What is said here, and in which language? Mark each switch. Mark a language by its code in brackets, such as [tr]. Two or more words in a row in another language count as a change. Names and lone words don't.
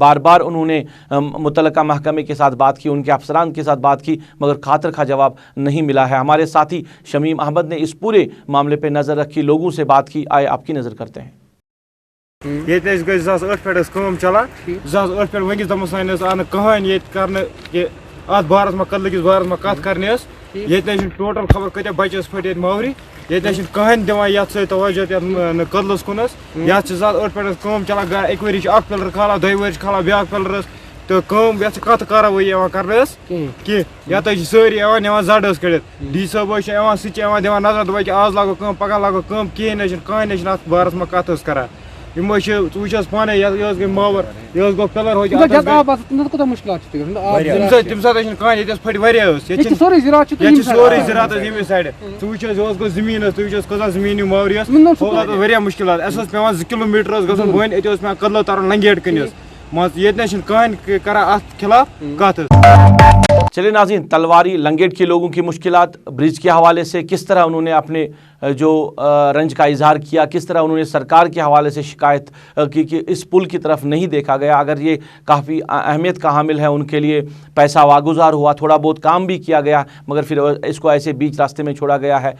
[hi] बार बार उन्होंने मुतल्लिका महकमे के साथ बात की, उनके अफसरान के साथ बात की, मगर खातर खा जवाब नहीं मिला है। हमारे साथी शमीम अहमद ने इस पूरे मामले पे नज़र रखी, लोगों से बात की, आए आपकी नज़र करते हैं। [ks] ये गई 2008 पे कम चला 2008 पे वंगिस दम सान आन कहान ये करने ये अत बारस में कल किस बारस में कत करने ये टोटल खबर कत बचस फट मावरी ये कहान दिवान ये तवज्जो कदलस कुन ये 2008 पे कम चला एक वरी पिलर खाला 2 वरी खाला ब्या पिलरस तो कम ये कत कार्रवाई कर कि या सारी जड़स कड़ डी सब सह दिवान नजर दपान आज लागो कम पगह लागो कम कहें कहें अत बारस में कत कर वह पाने गई मावर यह गो पिलर हो तम सात कहान ये फट वारिया सोरे ज़रात ये साइड वो गो जमीन कजा जमीन मावर वारिया मुश्किल पे 2 किलोमीटर गन बन ये पे कदलो तरन लंगेट कन ये कहान करा अत खिलाफ कत। [hi] चलिए नाज़रीन, तलवारी लंगेट के लोगों की मुश्किलात, ब्रिज के हवाले से किस तरह उन्होंने अपने जो रंज का इजहार किया, किस तरह उन्होंने सरकार के हवाले से शिकायत की कि इस पुल की तरफ नहीं देखा गया। अगर ये काफ़ी अहमियत का हामिल है उनके लिए, पैसा वागुजार हुआ, थोड़ा बहुत काम भी किया गया, मगर फिर इसको ऐसे बीच रास्ते में छोड़ा गया है।